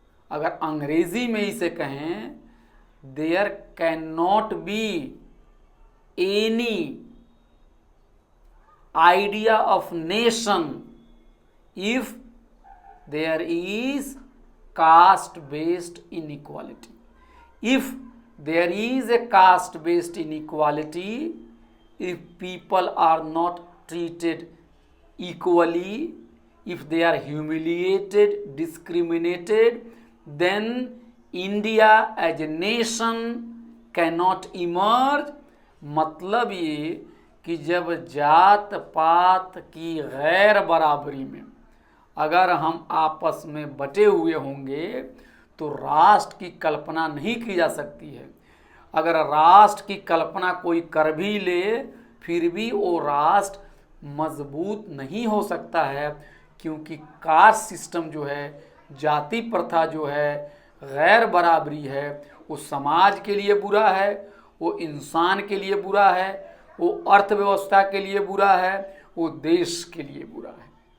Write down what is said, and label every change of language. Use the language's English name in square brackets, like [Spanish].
[Hindi] अगर अंग्रेजी में इसे कहें, [English] There can not be any idea of nation if there is caste based inequality. If there is a caste based inequality, if people are not treated equally, if they are humiliated, discriminated, then India as a nation cannot emerge. [Hindi] मतलब ये कि जब जात पात की गैर बराबरी में अगर हम आपस में बटे हुए होंगे तो राष्ट्र की कल्पना नहीं की जा सकती है। अगर राष्ट्र की कल्पना कोई कर भी ले फिर भी वो राष्ट्र मजबूत नहीं हो सकता है, क्योंकि कास्ट सिस्टम जो है, जाति प्रथा जो है, गैर बराबरी है, वो समाज के लिए बुरा है, वो इंसान के लिए बुरा है, वो अर्थव्यवस्था के लिए बुरा है, वो देश के लिए बुरा है।